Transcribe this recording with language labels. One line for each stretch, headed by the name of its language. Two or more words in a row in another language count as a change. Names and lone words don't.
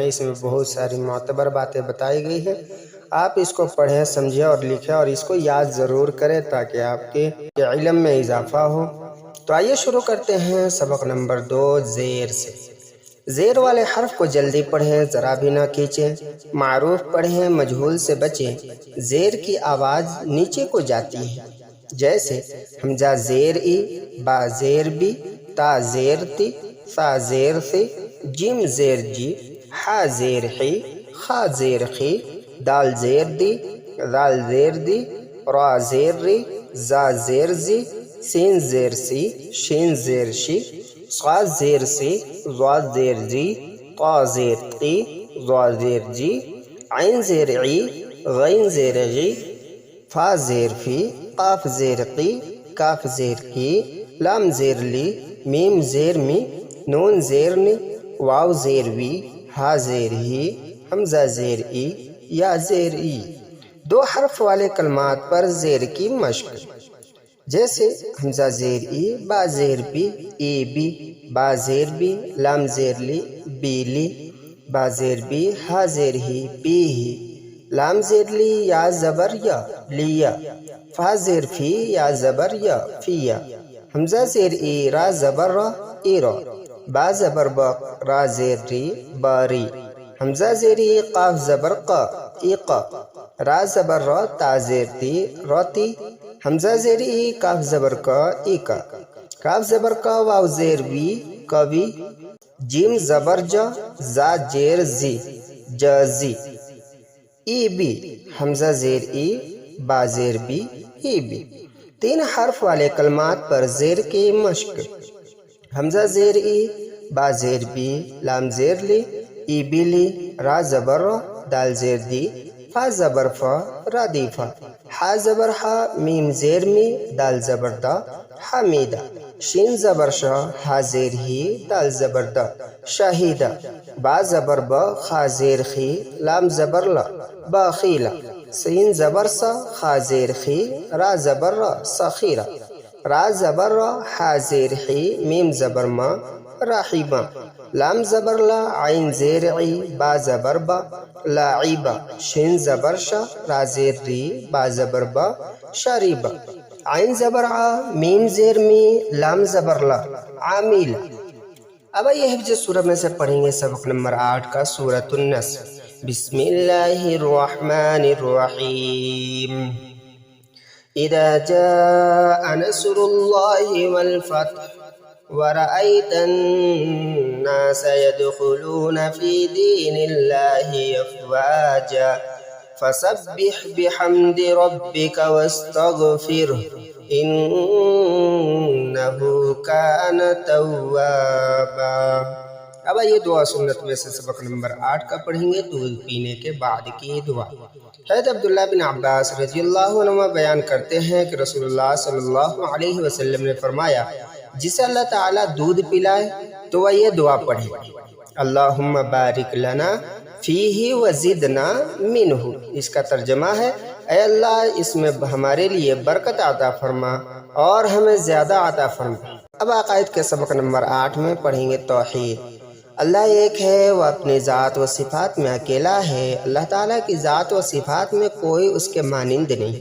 Urdu: اس میں بہت ساری معتبر باتیں بتائی گئی ہیں، آپ اس کو پڑھیں، سمجھیں اور لکھیں اور اس کو یاد ضرور کریں تاکہ آپ کے علم میں اضافہ ہو۔ تو آئیے شروع کرتے ہیں سبق نمبر 2 زیر سے۔ زیر والے حرف کو جلدی پڑھیں، ذرا بھی نہ کھینچیں۔ معروف پڑھیں، مجہول سے بچیں۔ زیر کی آواز نیچے کو جاتی ہے، جیسے حمزہ زیر ای، با زیر بی، تا زیر تی، ثا زیر ثی، جیم زیر جی، حا زیر حی، خا زیر خی، دال زیر دی، ذال زیر دی، را زیر ری، زا زیر زی، سین زیر سی، شین زیر شی، صاد زیر سی، ضاد زیر زی، طا زیر قی، ضا زیر جی، عین زیر عی، غین زیر غی، فا زیر فی، قاف زیر قی، کاف زیر کی، لام زیر لی، میم زیر می، نون زیر نی، واو زیر وی، ہا زیر ہی، حمزہ زیر ای، یا زیر ای۔ 2 حرف والے کلمات پر زیر کی مشق، جیسے حمزہ زیر ای، با زیر بی، ای بی، با زیر بی، لام زیر لی، بی لی، با زیر بی، ہا زیر ہی، بی ہی، لام زیر لی، یا زبر یا، لیا، فا زیر فی، یا زبر یا، فیا، حمزہ زیر ای، را زبر را، ای را، با زبر با، را زیر ری، باری، حمزہ زیر ای، قاف زبر قا، ای قا، را زبر را، تا زیر تی، روتی، حمزہ زیر ای، کاف زبر کا، ای کا، کاف زبر کا، واو زیر وی، کوی، جیم زبر جا، زا زیر زی، جازی، ای بی، حمزہ زیر ای، با زیر بی، ای بی۔ 3 حرف والے کلمات پر زیر کی مشق، حمزہ زیر ای، با زیر بی، لام زیر لی، ای بی لی، را زبر را، دال زیر دی، فا زبر فا، را دی فا، حا زبر حا، میم زیر می، دال زبر دا، حمیدہ، شین زبر شا، ہا زیر ہی، دال زبر دا، شاہیدہ، با زبر با، خا زیر خی، لام زبر لا، باخیلا، سین زبر سا، خا زیر خی، را زبر را، سخیرہ، را زبر را، ہا زیر حی، میم زبر ما، راحیبہ، لام زبر لا، عین زیر عی، با زبر با، لاعیبہ، شین زبر شا، را زیر ری، با زبر با، شاریبہ، عین زبر عا، میم زیر می، لام زبر لا، عامیل۔ اب یہ حفظ سورہ میں سے پڑھیں گے سبق نمبر 8 کا سورۃ النصر۔
Arabic: بسم اللہ الرحمن الرحیم۔ اذا جاء نصر اللہ والفتح ورأيت الناس يدخلون في دين الله أفواجا فسبح بحمد ربك واستغفره إنه كان توابا۔
Urdu: اب یہ دعا سنت میں سے سبق نمبر 8 کا پڑھیں گے، دودھ پینے کے بعد کی دعا۔ حضرت عبداللہ بن عباس
Arabic: رضی اللہ عنہ
Urdu: بیان کرتے ہیں کہ رسول اللہ
Arabic: صلی اللہ علیہ وسلم
Urdu: نے فرمایا، جسے اللہ تعالیٰ دودھ پلائے تو وہ یہ دعا پڑھے،
Arabic: اللہم بارک لنا فیہ وزدنا منہ۔
Urdu: اس کا ترجمہ ہے، اے اللہ اس میں ہمارے لیے برکت عطا فرما اور ہمیں زیادہ عطا فرما۔ اب عقائد کے سبق نمبر 8 میں پڑھیں گے توحید۔ اللہ ایک ہے، وہ اپنی ذات و صفات میں اکیلا ہے۔ اللہ تعالیٰ کی ذات و صفات میں کوئی اس کے مانند نہیں۔